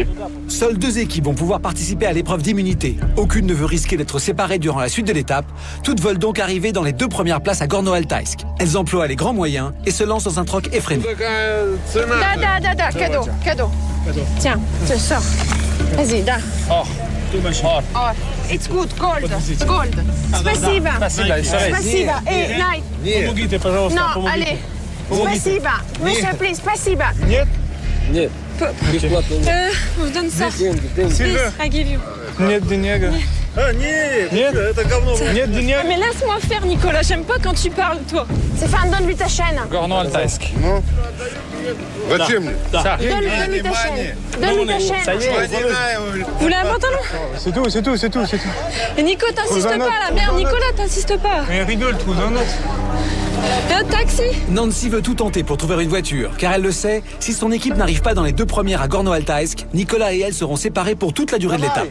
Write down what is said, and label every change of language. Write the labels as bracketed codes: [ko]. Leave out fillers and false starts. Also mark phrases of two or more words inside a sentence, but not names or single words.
[fr] Seules 2 équipes vont pouvoir participer à l'épreuve d'immunité. Aucune ne veut risquer d'être séparée durant la suite de l'étape. Toutes veulent donc arriver dans les 2 premières places à Gorno-Altaïsk. Elles emploient les grands moyens et se lancent dans un troc effréné. Da, cadeau. Tiens, tu sors. Vas-y, da. Or. [en] It's good, gold. [ru] Спасибо. Спасибо. Най. Помогите, пожалуйста, [fr] Non, [ru] помогите. [fr] allez. Спасибо. Monsieur, please, спасибо. [ru] Нет. [fr] On vous donne ça. [en] Please, I give you. [ru] Нет денег. Нет, это говно. Нет денег. [fr] Mais laisse-moi faire, Nicolas. J'aime pas quand tu parles, toi. Stéphane, donne-lui ta chaîne. Gorno-Altaïsk. [ru] Zачем мне? [fr] Donne-lui ta chaîne. Donne-lui ta chaîne. Ça y est. Vous voulez un pantalon? C'est tout, c'est tout, c'est tout, c'est tout. Et Nico, t'insistes pas là. Merde, Nicolas, t'insistes pas. Mais rigole, trouve un autre. Un taxi? Nancy veut tout tenter pour trouver une voiture, car elle le sait, si son équipe n'arrive pas dans les 2 premières à Gorno-Altaysk, Nicolas et elle seront séparés pour toute la durée de l'étape.